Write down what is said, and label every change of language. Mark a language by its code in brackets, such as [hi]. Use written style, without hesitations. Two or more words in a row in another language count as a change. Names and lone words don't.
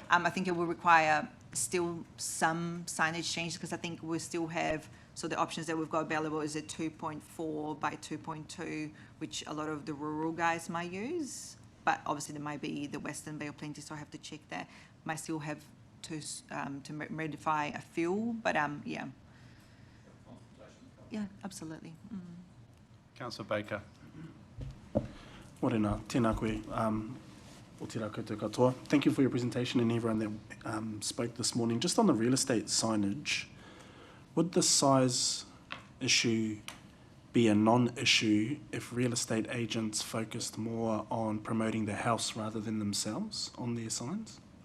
[en] I think it will require still some signage change, because I think we still have, so the options that we've got available is a 2.4 by 2.2, which a lot of the rural guys might use, but obviously there might be the Western Bay or Plenty, so I have to check that. Might still have to modify a few, but yeah. Yeah, absolutely. Councillor Baker. [mi] Morena, tēnā koe, o te rā koutou katoa. [en] Thank you for your presentation and everyone that spoke this morning. Just on the real estate signage, would the size issue be a non-issue if real estate agents focused more on promoting the house rather than themselves on their signs?